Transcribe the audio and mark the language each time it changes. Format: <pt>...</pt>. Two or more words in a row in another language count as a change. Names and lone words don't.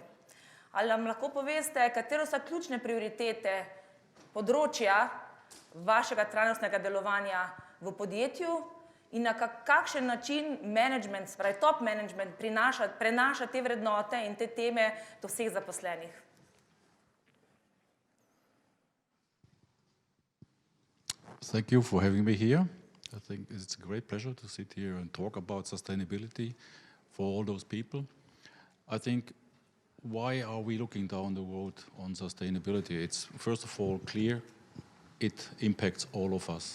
<sl>Ali nam lahko poveste, katere so ključne prioritete področja vašega trajnostnega delovanja v podjetju in na kakšen način management,</sl> <en>top management</en> <sl>prenaša te vrednote in te teme do vseh zaposlenih?</sl> <en>Thank you for having me here. I think it's a great pleasure to sit here and talk about sustainability for all those people. I think, why are we looking down the road on sustainability? It's first of all clear it impacts all of us.</en>